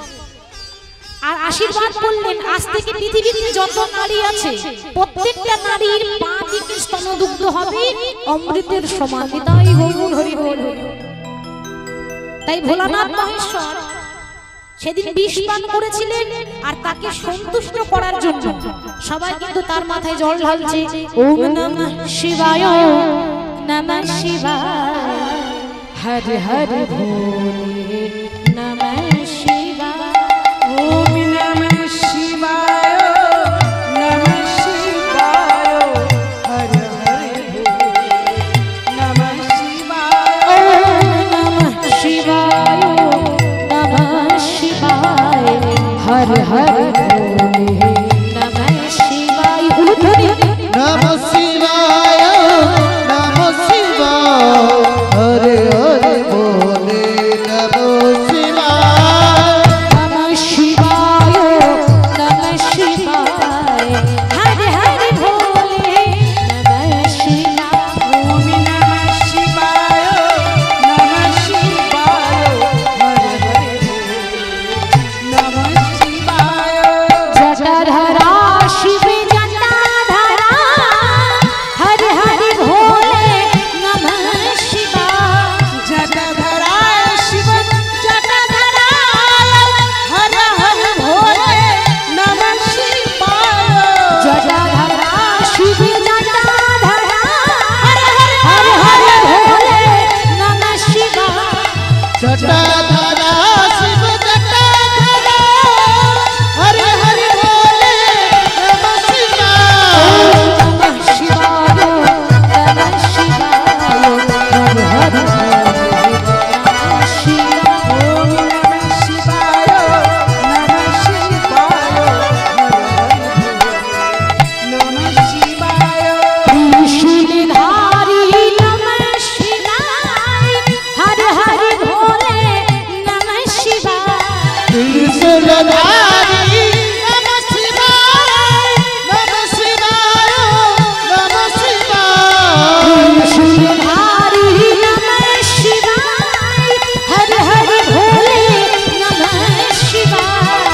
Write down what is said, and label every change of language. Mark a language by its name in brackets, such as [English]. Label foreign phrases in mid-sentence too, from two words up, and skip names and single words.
[Bangla] আর আশীর্বাদ করলেন আজ থেকে পৃথিবীতে যত নারী আছে প্রত্যেকটা নারীর পা থেকে স্তনদুগ্ধ হবে অমৃতের সমান। তাই গৌর হরি বল। তাই ভোলানাথ মহেশ্বর সেদিন বিষ পান করেছিলেন, আর তাকে সন্তুষ্ট করার জন্য সবাই কিন্তু তার মাথায় জল ঢালছে। [Sanskrit] ওম নমঃ শিবায় নমঃ শিবায় হর হর ভোলে নমঃ শিবায়। ওম নমঃ শিবায় নমঃ শিবায় হর হর নমঃ শিবায়। ওম নমঃ শিবায় নমঃ শিবায় হর হর ভোলে নমঃ শিবায়। নমঃ শিবায় নমঃ শিবায় হরে হরে বলে নমঃ শিবায়। নমঃ শিবায় নমঃ শিবায় হর হর ভোলে নমঃ শিবায়। ওম নমঃ শিবায় নমঃ শিবায় হর হর নমঃ শিবায়। জটাধরা শিব জটাধরা হর হর ভোলে নমঃ শিবায়। জটাধরা শিব জটাধরা হর হর ভোলে নমঃ শিবায়। জটাধরা শিব জটাধরা হর হর ভোলে নমঃ শিবায়। জটাধরা শিব জটাধরা হরে হরে বলে নমঃ শিবায়। নমঃ শিবায় নমঃ শিবায় হর হর ভোলে নমঃ শিবায়। ওম নমঃ শিবায় নমঃ শিবায় নমঃ শিবায়। ত্রিশূলধারী নমঃ শিবায় হর হর ভোলে নমঃ শিবায়। ত্রিশূলধারী নমঃ শিবায় নমঃ শিবায় নমঃ শিবায়। ত্রিশূলধারী নমঃ শিবায় হর হর ভোলে নমঃ শিবায়।